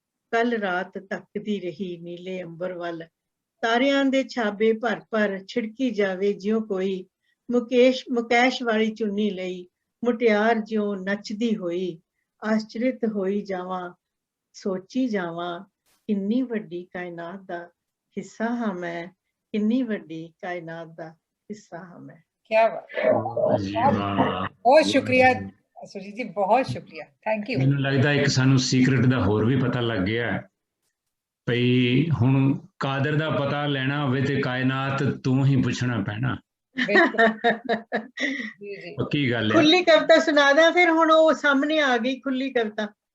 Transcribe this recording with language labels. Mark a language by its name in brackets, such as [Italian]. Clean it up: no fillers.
[Punjabi] ਕੱਲ ਰਾਤ ਤੱਕਦੀ ਰਹੀ ਨੀਲੇ ਅੰਬਰ ਵੱਲ, ਤਾਰਿਆਂ ਦੇ ਛਾਬੇ ਭਰ ਛਿੜਕੀ ਜਾਵੇ ਜਿਉਂ ਕੋਈ, ਮੁਕੈਸ਼ ਵਾਲੀ ਚੁੰਨੀ ਲਈ ਮੁਟਿਆਰ ਜਿਉਂ ਨੱਚਦੀ ਹੋਈ, ਆਸ਼ਚਰਿਤ ਹੋਈ ਜਾਵਾਂ ਸੋਚੀ ਜਾਵਾਂ, ਕਿੰਨੀ ਵੱਡੀ ਕਾਇਨਾਤ ਦਾ ਹਿੱਸਾ ਹਾਂ ਮੈਂ, ਕਿੰਨੀ ਵੱਡੀ ਕਾਇਨਾਤ ਦਾ ਹਿੱਸਾ ਹਾਂ ਮੈਂ। [Hindi] क्या बहुत शुक्रिया सुजीत जी, बहुत शुक्रिया, [English] Thank you. [Punjabi] ਮੈਨੂੰ ਲੱਗਦਾ ਇੱਕ ਸਾਨੂੰ ਸੀਕ੍ਰੇਟ ਦਾ ਹੋਰ ਵੀ ਪਤਾ ਲੱਗ ਗਿਆ ਭਈ ਹੁਣ ਕਾਦਰ ਦਾ ਪਤਾ ਲੈਣਾ ਹੋਵੇ ਤੇ ਕਾਇਨਾਤ ਤੂੰ ਹੀ ਪੁੱਛਣਾ ਪੈਣਾ। ਪੱਕੀ ਗੱਲ ਹੈ। ਖੁੱਲੀ ਕਵਿਤਾ ਸੁਣਾਦਾ ਫਿਰ, ਹੁਣ ਉਹ ਸਾਹਮਣੇ ਆ ਗਈ ਖੁੱਲੀ ਕਵਿਤਾ।